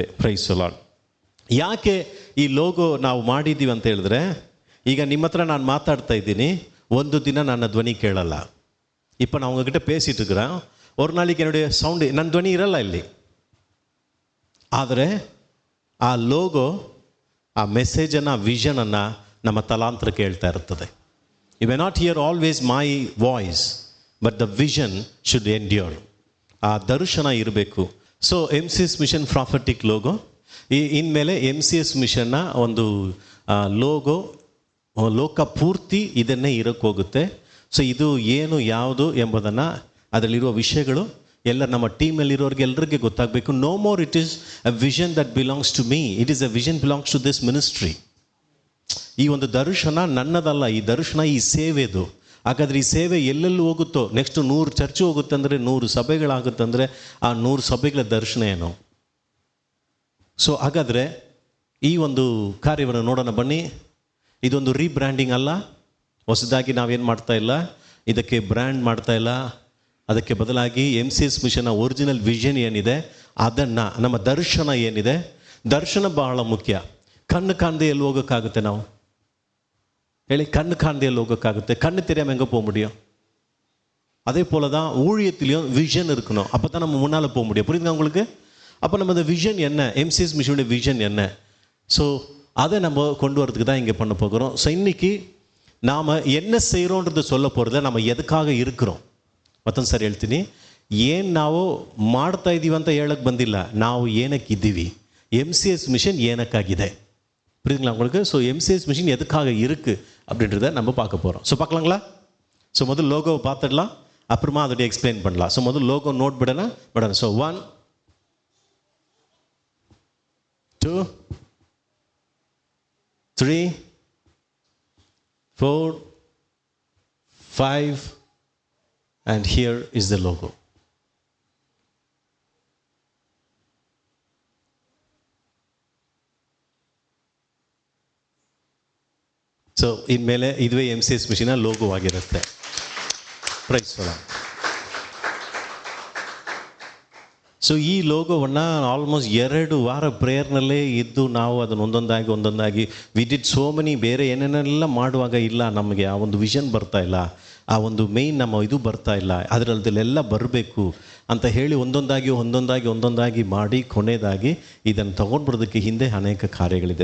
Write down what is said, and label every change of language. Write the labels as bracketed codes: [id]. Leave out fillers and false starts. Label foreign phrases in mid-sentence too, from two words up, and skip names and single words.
[en] Praise the Lord. [kn] ಯಾಕೆ ಈ ಲೋಗೋ ನಾವು ಮಾಡಿದ್ದೀವಿ ಅಂತ ಹೇಳಿದ್ರೆ, ಈಗ ನಿಮ್ಮ ಹತ್ರ ನಾನು ಮಾತಾಡ್ತಾ ಇದ್ದೀನಿ, ಒಂದು ದಿನ ನನ್ನ ಧ್ವನಿ ಕೇಳಲ್ಲ. [ta] இப்போ நான் உங்ககிட்ட பேசிட்டு இருக்கிறேன், ஒரு நாளைக்கு என்னுடைய சவுண்டு, [kn] ನನ್ನ ಧ್ವನಿ ಇರಲ್ಲ ಇಲ್ಲಿ. ಆದರೆ ಆ ಲೋಗೋ, ಆ ಮೆಸೇಜನ್ನು, ಆ ವಿಷನನ್ನು ನಮ್ಮ ತಲಾಂತರಕ್ಕೆ ಹೇಳ್ತಾ ಇರ್ತದೆ. [en] You may not hear always my voice, but the vision should endure. [kn] ಆ ದರ್ಶನ ಇರಬೇಕು. ಸೊ MCS [en] Mission Prophetic Logo. [kn] ಇನ್ಮೇಲೆ MCS ಮಿಷನ್ನ ಒಂದು ಲೋಗೋ ಲೋಕ ಪೂರ್ತಿ ಇದನ್ನೇ ಇರೋಕ್ಕೆ ಹೋಗುತ್ತೆ. ಸೊ ಇದು ಏನು ಯಾವುದು ಎಂಬುದನ್ನು, ಅದರಲ್ಲಿರುವ ವಿಷಯಗಳು ಎಲ್ಲ ನಮ್ಮ ಟೀಮಲ್ಲಿರೋರಿಗೆ ಎಲ್ಲರಿಗೆ ಗೊತ್ತಾಗಬೇಕು. [en] No more it is a vision that belongs to me, it is a vision belongs to this ministry. [kn] ಈ ಒಂದು ದರ್ಶನ ನನ್ನದಲ್ಲ, ಈ ದರ್ಶನ ಈ ಸೇವೆದು. ಹಾಗಾದರೆ ಈ ಸೇವೆ ಎಲ್ಲೆಲ್ಲಿ ಹೋಗುತ್ತೋ, [en] next 100 church [kn] ಹೋಗುತ್ತೆ ಅಂದರೆ, 100 ಸಭೆಗಳಾಗುತ್ತೆ ಅಂದರೆ, ಆ 100 ಸಭೆಗಳ ದರ್ಶನ ಏನು? ಸೊ ಹಾಗಾದರೆ ಈ ಒಂದು ಕಾರ್ಯವನ್ನು ನೋಡೋಣ ಬನ್ನಿ. ಇದೊಂದು ರೀಬ್ರ್ಯಾಂಡಿಂಗ್ ಅಲ್ಲ, ಹೊಸದಾಗಿ ನಾವೇನು ಮಾಡ್ತಾ ಇಲ್ಲ, ಇದಕ್ಕೆ ಬ್ರ್ಯಾಂಡ್ ಮಾಡ್ತಾ ಇಲ್ಲ, ಅದಕ್ಕೆ ಬದಲಾಗಿ MCS ಮಿಷನ್ನ [en] original vision [kn] ಏನಿದೆ ಅದನ್ನು, ನಮ್ಮ ದರ್ಶನ ಏನಿದೆ, ದರ್ಶನ ಬಹಳ ಮುಖ್ಯ. ಕಣ್ಣು ಕಾಣದೆ ಎಲ್ಲಿ ಹೋಗೋಕ್ಕಾಗುತ್ತೆ ನಾವು ಹೇಳಿ? ಕಣ್ಣು ಕಾಣದೆ ಹೋಗೋಕ್ಕಾಗುತ್ತೆ, [ta] கண்ணு தெரியாமல் எங்கே போக முடியும்? அதே போல தான் ஊழியத்திலையும் விஷன் இருக்கணும். அப்போ தான் நம்ம முன்னால் போக முடியும். புரியுதுங்க உங்களுக்கு? அப்போ நம்ம அந்த விஷன் என்ன, MCS மிஷனுடைய விஷன் என்ன, ஸோ அதை நம்ம கொண்டு வரதுக்கு தான் இங்கே பண்ண போகிறோம். ஸோ இன்றைக்கி நாம் என்ன செய்கிறோன்றதை சொல்ல போகிறத நம்ம ಎದಕ್ಕಾಗ இருக்கிறோம். [kn] ಮತ್ತೊಂದು ಸರಿ ಹೇಳ್ತೀನಿ, ಏನು ನಾವು ಮಾಡ್ತಾ ಇದ್ದೀವಿ ಅಂತ ಹೇಳಕ್ಕೆ ಬಂದಿಲ್ಲ, ನಾವು ಏನಕ್ಕಿದ್ದೀವಿ, MCS மிஷன் ಏನಕ್ಕಾಗಿದೆ. [ta] புரியுதுங்களா உங்களுக்கு? ஸோ MCS மிஷன் எதுக்காக இருக்குது அப்படின்றத நம்ம பார்க்க போகிறோம். ஸோ பார்க்கலாங்களா? ஸோ முதல் லோகோவை பார்த்துடலாம், அப்புறமா அதோடைய எக்ஸ்பிளைன் பண்ணலாம். ஸோ முதல் லோகோ நோட் படணும். ஸோ 1 2 3 4 5 [en] and here is the logo. [kn] ಸೊ ಇನ್ಮೇಲೆ ಇದುವೇ MCS ಮಿಷನ್ನ ಲೋಗೋ ಆಗಿರುತ್ತೆ. [en] Praise Lord. [kn] ಸೊ ಈ ಲೋಗೋವನ್ನು ಆಲ್ಮೋಸ್ಟ್ 2 ವಾರ ಪ್ರೇಯರ್ನಲ್ಲೇ ಇದ್ದು ನಾವು ಅದನ್ನು ಒಂದೊಂದಾಗಿ [en] we did so many, [kn] ಬೇರೆ ಏನೇನೆಲ್ಲ ಮಾಡುವಾಗ ಇಲ್ಲ ನಮಗೆ ಆ ಒಂದು ವಿಷನ್ ಬರ್ತಾ ಇಲ್ಲ, ಆ ಒಂದು ಮೇಯ್ನ್ ನಮ್ಮ ಇದು ಬರ್ತಾ ಇಲ್ಲ, ಅದರಲ್ಲೆಲ್ಲ ಬರಬೇಕು ಅಂತ ಹೇಳಿ ಒಂದೊಂದಾಗಿ ಮಾಡಿ ಕೊನೆಯದಾಗಿ ಇದನ್ನು ತೊಗೊಂಡ್ಬರೋದಕ್ಕೆ ಹಿಂದೆ ಅನೇಕ ಕಾರ್ಯಗಳಿದೆ.